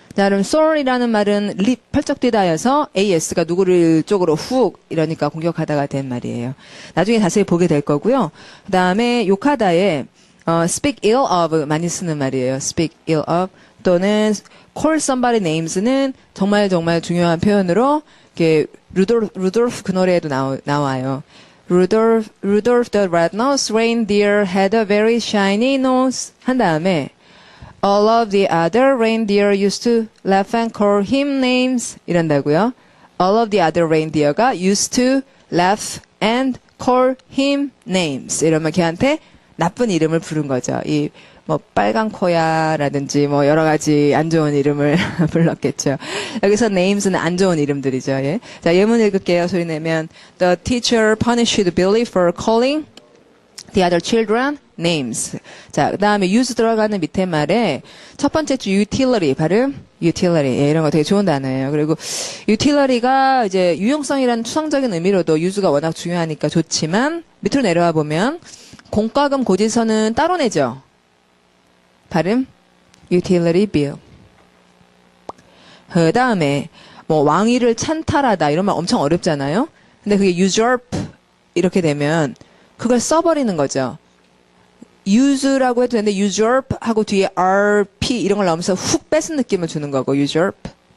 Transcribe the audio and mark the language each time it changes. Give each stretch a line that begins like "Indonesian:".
Korean: 자, 그럼 assault이라는 말은 립 펄쩍 뛰다여서 as가 누구를 쪽으로 훅 이러니까 공격하다가 된 말이에요. 나중에 자세히 보게 될 거고요. 그 다음에 욕하다에
English: speak ill of
Korean: 많이 쓰는 말이에요. speak ill of 또는
English: call somebody names
Korean: 는 정말 중요한 표현으로 이렇게 루돌프 그 노래에도 나와요.
English: Rudolph the red-nosed reindeer had a very shiny nose
Korean: 한 다음에
English: all of the other reindeer used to laugh and call him names
Korean: 이런다고요.
English: all of the other reindeer가 used to laugh and call him names
Korean: 이러면 걔한테 나쁜 이름을 부른 거죠. 이 뭐 빨간 코야라든지 뭐 여러 가지 안 좋은 이름을 불렀겠죠. 여기서 names는 안 좋은 이름들이죠. 예. 자, 예문 읽을게요. 소리 내면
English: The teacher punished Billy for calling the other children names.
Korean: 자, 그다음에 use 들어가는 밑에 말에 첫 번째 주 utility 발음 utility. 예, 이런 거 되게 좋은 단어예요. 그리고 utility가 이제 유용성이라는 추상적인 의미로도 use가 워낙 중요하니까 좋지만 밑으로 내려와 보면 공과금 고지서는 따로 내죠. 발음 utility bill. 그 다음에 뭐 왕위를 찬탈하다 이런 말 엄청 어렵잖아요. 근데 그게 usurp 이렇게 되면 그걸 써버리는 거죠. use라고 해도 되는데 usurp 하고 뒤에 rp 이런 걸 넣으면서 훅 뺏은 느낌을 주는 거고 usurp.